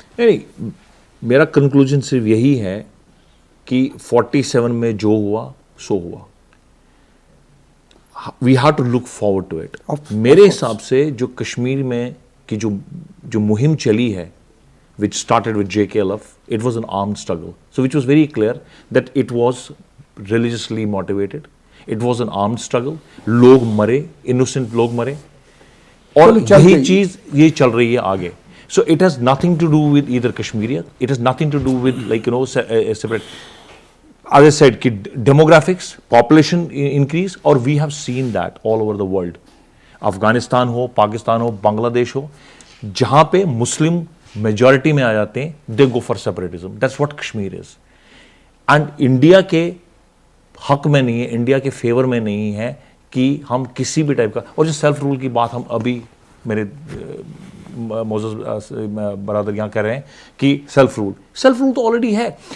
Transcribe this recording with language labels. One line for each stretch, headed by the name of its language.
Urdu: نہیں, میرا کنکلوژن صرف یہی ہے کہ 47 میں جو ہوا سو ہوا,
English: We have to look forward to it.
Urdu: میرے حساب سے جو کشمیر میں کی جو مہم چلی ہے
English: which started with JKLF, it was an armed struggle. So which was very clear that it was religiously motivated. It was an armed struggle.
Urdu: لوگ مرے, innocent لوگ مرے, اور یہی چیز یہ چل رہی ہے آگے.
English: So it has nothing to do with either Kashmiriyat. It has nothing to do with separate. As I said, demographics, population increase, or we have seen that all over the world.
Urdu: Afghanistan ہو, پاکستان ہو, بنگلہ دیش ہو, جہاں پہ مسلم majority میں آ جاتے ہیں,
English: They go for separatism. That's what Kashmir is.
Urdu: And India کے حق میں نہیں ہے, انڈیا کے فیور میں نہیں ہے کہ ہم کسی بھی ٹائپ کا, اور جو سیلف رول کی بات ہم ابھی میرے معزز برادر یہاں کہہ رہے ہیں کہ سیلف رول تو آلریڈی ہے.